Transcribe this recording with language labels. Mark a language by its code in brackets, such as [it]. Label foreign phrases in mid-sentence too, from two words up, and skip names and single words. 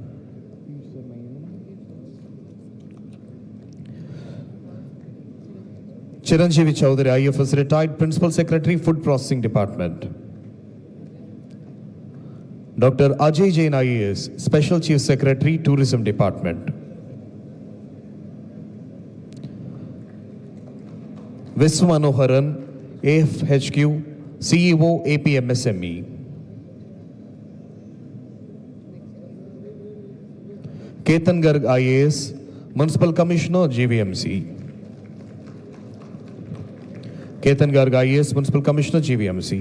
[en] Chiranjeevi Chowdhury IFS, Retired Principal Secretary Food Processing Department. Dr. Ajay Jain IAS, Special Chief Secretary Tourism Department. Viswamanoharan, AFHQ, CEO APMSME. Ketan Garg IAS, Municipal Commissioner GVMC. Ketan Garg IAS, Municipal Commissioner GVMC.